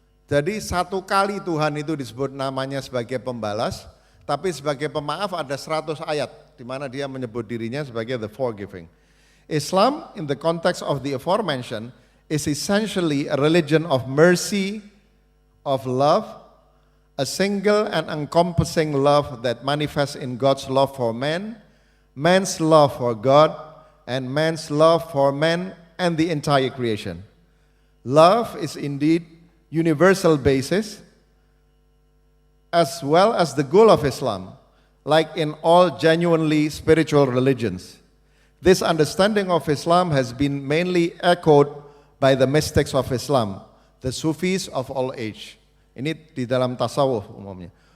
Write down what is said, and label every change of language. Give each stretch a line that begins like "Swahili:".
Indonesian: Jadi 1 kali Tuhan itu disebut namanya sebagai pembalas, tapi sebagai pemaaf ada 100 ayat di mana Dia menyebut dirinya sebagai
English: the forgiving. Islam, in the context of the aforementioned, is essentially a religion of mercy, of love, a single and encompassing love that manifests in God's love for man, man's love for God, and man's love for man and the entire creation. Love is indeed universal basis as well as the goal of Islam, like in all genuinely spiritual religions. This understanding of Islam has been mainly echoed by the mystics of Islam, the Sufis of all age.
Indonesian: Ini di dalam tasawuf umumnya.